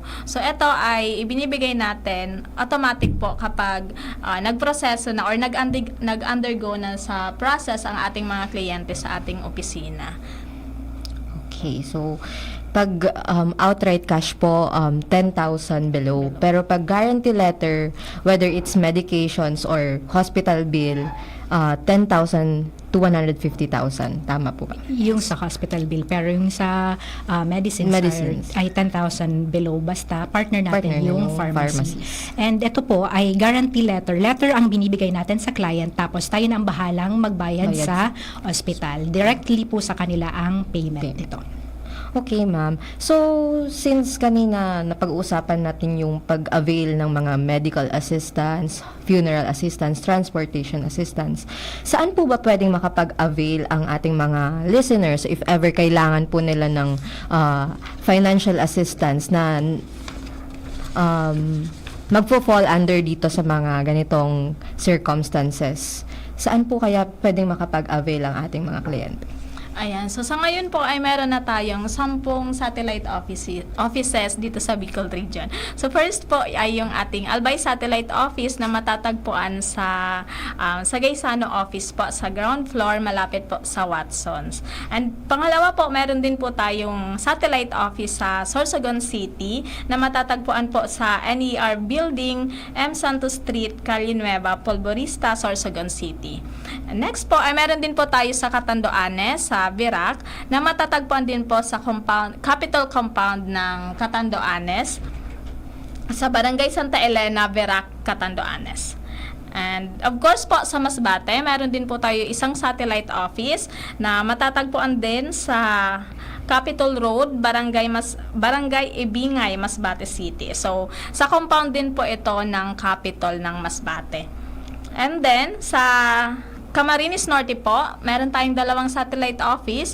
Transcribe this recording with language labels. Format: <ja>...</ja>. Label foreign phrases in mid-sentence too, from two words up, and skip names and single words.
<tl>So, ito ay ibinibigay natin automatic po kapag nagproseso na or nag-undergo na sa process ang ating mga kliyente sa ating opisina. Okay, so pag</tl> <en>outright cash</en> <tl>po, 10,000 below. Pero pag</tl> <en>guarantee letter, whether it's medications or hospital bill, 10,000 to 150,000.</en> <tl>Tama po ba? Yung sa</tl> <en>hospital bill.</en> <tl>Pero yung sa medicines. Ay 10,000 below. Basta partner natin yung pharmacy. And ito po ay</tl> <en>guarantee letter.</en> <tl>Letter ang binibigay natin sa client. Tapos tayo na ang bahalang magbayad sa hospital. Directly po sa kanila ang payment nito.</tl> <en>Okay, ma'am.</en> <tl>So, since kanina napag-uusapan natin yung pag-avail ng mga</tl> <en>medical assistance, funeral assistance, transportation assistance,</en> <tl>saan po ba pwedeng makapag-avail ang ating mga listeners</tl> <en>if ever</en> <tl>kailangan po nila ng</tl> <en>financial assistance</en> <tl>na magpo-fall under dito sa mga ganitong circumstances? Saan po kaya pwedeng makapag-avail ang ating mga kliyente? Ayan. So, sa ngayon po ay meron na tayong 10</tl> <en>satellite offices</en> <tl>dito sa Bicol Region. So, first po ay yung ating Albay Satellite Office na matatagpuan sa Gaisano Office po sa</tl> <en>ground floor,</en> <tl>malapit po sa Watsons. And pangalawa po, meron din po tayong</tl> <en>satellite office</en> <tl>sa Sorsogon City na matatagpuan po sa NER Building, M. Santos Street, Calle Nueva, Polvorista, Sorsogon City. And next po ay meron din po tayo sa Catanduanes, sa Virac, na matatagpuan din po sa Capital Compound ng Catanduanes sa Barangay Santa Elena, Virac, Catanduanes. And</tl> <en>of course</en> <tl>po sa Masbate, meron din po tayo isang</tl> <en>satellite office</en> <tl>na matatagpuan din sa Capitol Road, Barangay Ibingay, Masbate City. So, sa compound din po ito ng Capitol ng Masbate. And then, sa Camarines Norte po, meron tayong 2</tl> <en>satellite office.</en>